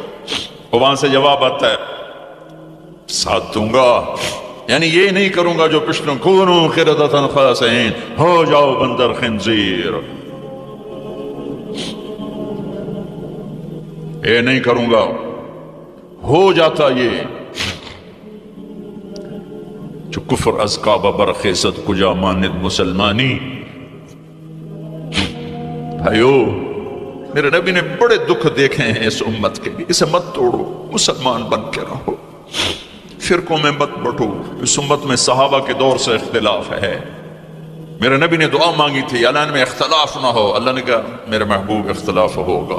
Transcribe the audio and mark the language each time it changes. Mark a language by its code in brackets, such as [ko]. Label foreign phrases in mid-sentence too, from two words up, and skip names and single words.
[ur] وہاں سے جواب آتا ہے ساتھ دوں گا، یعنی یہ نہیں کروں گا جو پشتوں [ar] کونوا قردۃ خاسئین، [ur] ہو جاؤ بندر خنزیر، یہ نہیں کروں گا، ہو جاتا یہ جو [fa] کفر از کعبہ برخیزد کجا ماند مسلمانی۔ [ur] بھائیو، میرے نبی نے بڑے دکھ دیکھے ہیں اس امت کے لیے، اسے مت توڑو، مسلمان بن کے رہو، فرقوں میں مت بٹو۔ اس امت میں صحابہ کے دور سے اختلاف ہے، میرے نبی نے دعا مانگی تھی اعلان میں اختلاف نہ ہو، اللہ نے کہا میرے محبوب اختلاف ہوگا۔